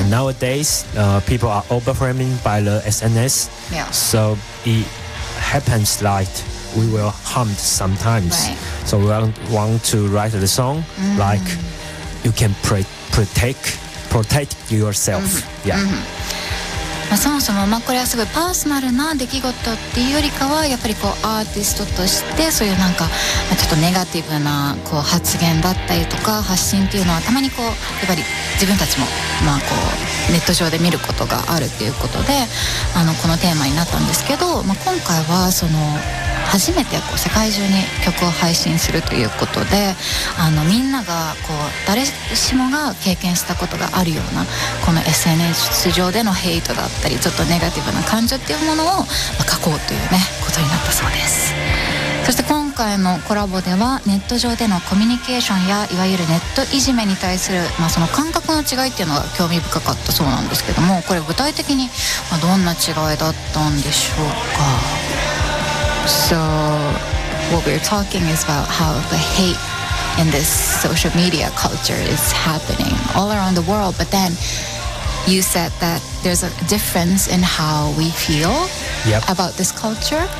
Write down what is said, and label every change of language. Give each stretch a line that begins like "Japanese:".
English: And nowadays, people are overwhelming by the SNS. Yeah. So it happens like we will hummed sometimes. Right. So we want to write the song like you can protect yourself.
Japanese: まあ、そもそも、まあ、これはすごいパーソナルな出来事っていうよりかはやっぱりこうアーティストとしてそういうなんかちょっとネガティブなこう発言だったりとか発信っていうのはたまにこうやっぱり自分たちも、まあ、こうネット上で見ることがあるっていうことであのこのテーマになったんですけど、まあ、今回はその初めてこう世界中に曲を配信するということで、あのみんながこう誰しもが経験したことがあるようなこの SNS 上でのヘイトだったりちょっとネガティブな感情っていうものを、まあ、書こうというねことになったそうです。そして今回のコラボではネット上でのコミュニケーションやいわゆるネットいじめに対する、まあ、その感覚の違いっていうのが興味深かったそうなんですけども、これ具体的にどんな違いだったんでしょうか。
English: So what we're talking is about how the hate in this social media culture is happening all around the world. But then you said that there's a difference in how we feel about this culture.